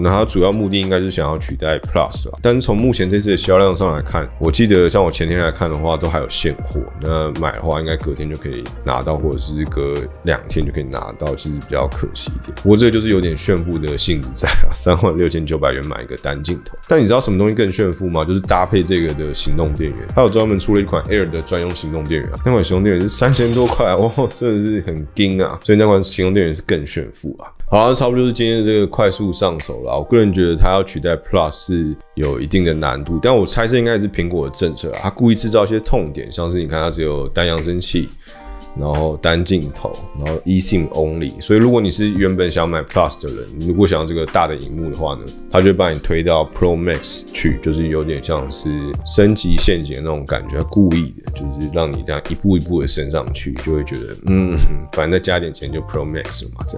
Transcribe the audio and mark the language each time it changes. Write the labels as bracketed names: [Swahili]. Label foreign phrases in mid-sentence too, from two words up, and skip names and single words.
[Chinese] 那它主要目的應該是想要取代 Plus 啦，但是從目前這次的銷量上來看，我記得像我前天來看的話，都還有現貨。那買的話，應該隔天就可以拿到，或者是隔2天就可以拿到，其實比較可惜一點。不過這個就是有點炫富的性質在啦，36,900元買一個單鏡頭。但你知道什麼東西更炫富嗎？就是搭配這個的行動電源，它有專門出了一款 Air 的專用行動電源啊，那款行動電源是3000多塊哦，真的是很驚啊！所以那款行動電源是更炫富啊。好了，差不多就是今天的這個快速上手啦。我個人覺得它要取代 Plus 是有一定的難度，但我猜這應該也是蘋果的政策啦，它故意製造一些痛點，像是你看它只有單揚聲器，然後單鏡頭，然後 eSIM only。所以如果你是原本想買 Plus 的人，如果想要這個大的熒幕的話呢，它就會把你推到 Pro Max 去，就是有點像是升級陷阱的那種感覺，它故意的，就是讓你這樣一步一步的升上去，就會覺得反正再加點錢就 Pro Max 了嘛，這樣。